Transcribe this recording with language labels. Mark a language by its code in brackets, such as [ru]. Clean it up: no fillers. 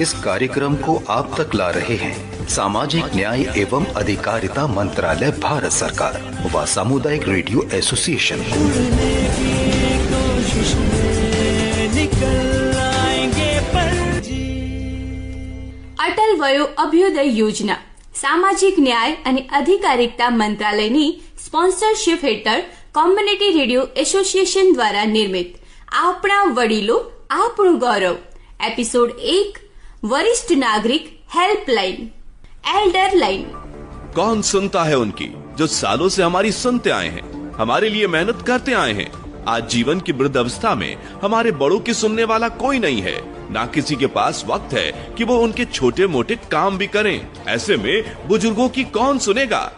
[hi] इस कार्यक्रम को आप तक ला रहे हैं सामाजिक न्याय एवं अधिकारिता मंत्रालय, भारत सरकार व सामुदायिक रेडियो एसोसिएशन. उड़ने की कोशिश में निकल आएंगे पर जी. [gu] અટલ વયો અભ્યુદય યોજના સામાજિક ન્યાય અને અધિકારિતા મંત્રાલયની સ્પોન્સરશિપ હેઠળ કોમ્યુનિટી રેડિયો એસોસિએશન દ્વારા નિર્મિત આપણા વડીલો આપણું ગૌરવ એપિસોડ 1 [hi] वरिष्ठ नागरिक हेल्पलाइन, एल्डर लाइन. कौन सुनता है उनकी जो सालों से हमारी सुनते आए हैं, हमारे लिए मेहनत करते आए हैं. आज जीवन की वृद्ध अवस्था में हमारे बड़ों की सुनने वाला कोई नहीं है. ना किसी के पास वक्त है कि वो उनके छोटे मोटे काम भी करें. ऐसे में बुजुर्गों की कौन सुनेगा?